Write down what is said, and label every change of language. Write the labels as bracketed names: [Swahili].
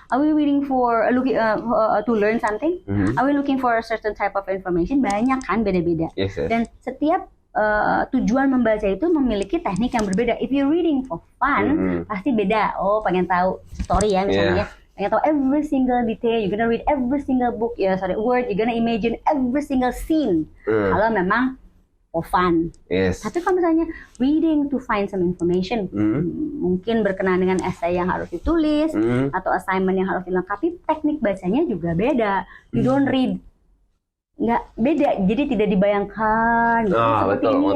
[English] Are we reading for to learn something? Are we looking for a certain type of information? [Indonesian] Banyak kan, beda-beda. Dan setiap tujuan membaca itu memiliki teknik yang berbeda. [English] If you're reading for fun, [Indonesian] pasti beda. Oh, pengen tahu story ya misalnya. Pengen tahu [English] every single detail, you're gonna read every single book, word, you're gonna imagine every single scene. [Indonesian] Kalau memang [English] for fun. [Indonesian] Tapi kalau misalnya [English] reading to find some information, [Indonesian] mungkin berkenaan dengan essay yang harus ditulis, atau assignment yang harus dilengkapi, teknik bacanya juga beda. [English] You don't read, [Indonesian] nggak beda, jadi tidak dibayangkan. Betul.